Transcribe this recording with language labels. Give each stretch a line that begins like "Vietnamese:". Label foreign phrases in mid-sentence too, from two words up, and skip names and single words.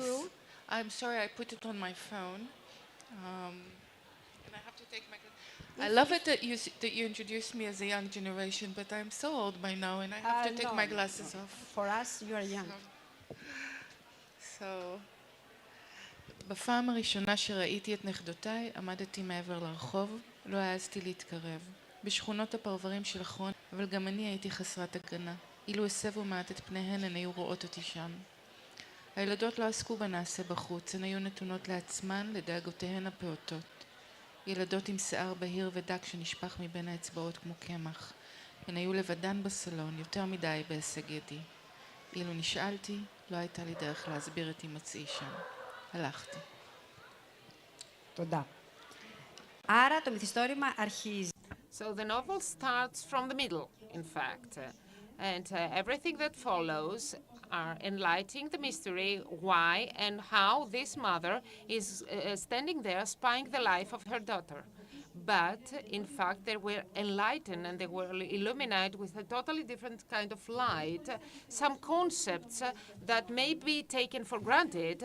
English: yes. I'm sorry, I put it on my phone. And I have to take my. I love it that that you introduced me as a young generation, but I'm so old by now, and I have to take my glasses off. For us, you are young. So,
Hebrew: בפעם הראשונה שראיתי את נכדותיי, עמדתי מעבר לרחוב, לא העזתי להתקרב. בשכונות הפרברים של אחרון, אבל גם אני הייתי חסרת הגנה. אילו הסבו מעט את פניהן, הן היו רואות אותי שם. הילדות לא עסקו בנעשה בחוץ, הן היו נתונות לעצמן, לדאגותיהן הפעוטות. ילדות עם שיער בהיר ודק שנשפך מבין האצבעות כמו קמח. הן היו לבדן בסלון, יותר מדי בהישג ידי. אילו נשאלתי, לא הייתה לי דרך להסביר את הימצאי שם. הלכתי. תודה.
Greek: Άρα το μυθιστόρημα αρχίζει.
English: So the novel starts from the middle, in fact, and everything that follows are enlightening the mystery why and how this mother is standing there spying the life of her daughter. But in fact, they were enlightened and they were illuminated with a totally different kind of light, some concepts that may be taken for granted.